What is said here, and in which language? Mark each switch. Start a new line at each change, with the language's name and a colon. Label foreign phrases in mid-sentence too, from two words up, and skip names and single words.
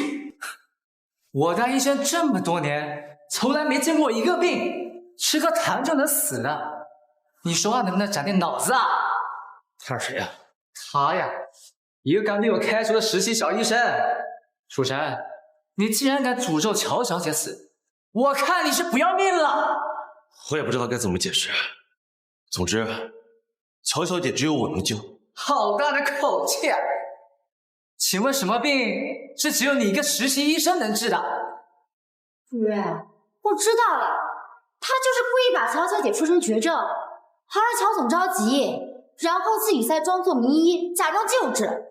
Chinese: 我当医生这么多年，从来没见过一个病吃个糖就能死的。你说话能不能长点脑子啊？他是谁呀？他呀，一个刚被我開除的實習小醫生。楚晨，你竟然敢詛咒喬小姐死，我看你是不要命了。我也不知道該怎麼解釋。總之，喬小姐只有我能救。好大的口氣啊！請問什麼病是只有你一個實習醫生能治的？主任，我知道了，他就是故意把喬小姐說成絕症，好讓喬總着急，然後自己再裝作名醫，假裝救治。